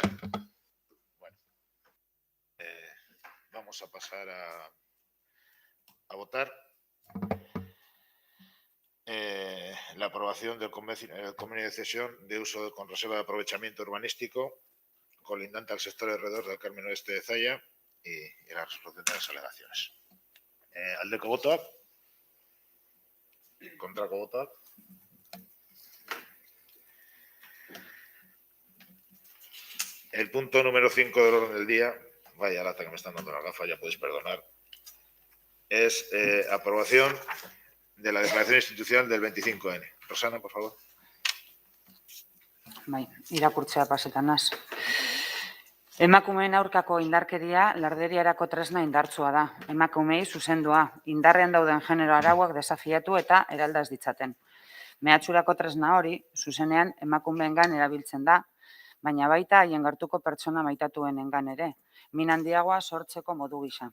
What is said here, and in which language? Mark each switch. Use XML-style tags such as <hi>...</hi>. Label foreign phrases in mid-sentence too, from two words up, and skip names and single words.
<es>Bueno, vamos a pasar a votar la aprobación del convenio de cesión de uso con reserva de aprovechamiento urbanístico colindante al sector alrededor del Carmen Oeste de Zaya y la resolución de las alegaciones.</es> <eu>Aldeko botoak. Kontrako botoak.</eu> <es>El punto número 5 del orden del día, vaya lata que me están dando la gafa, ya podéis perdonar, es aprobación de la declaración institucional del 25N. Rosana, por favor.</es> <eu>Bai, irakurtzea pasetan naz. Emakumeen aurkako indarkeria larderiarako tresna indartsua da. Emakumeei zuzendua, indarrean dauden genero arauak desafiatu eta eralda ez ditzaten. Mehatxurako tresna hori, zuzenean emakumeengan erabiltzen da, baina baita haien gertuko pertsona maitatuenengan ere, min handiagoa sortzeko modu gisa.</eu>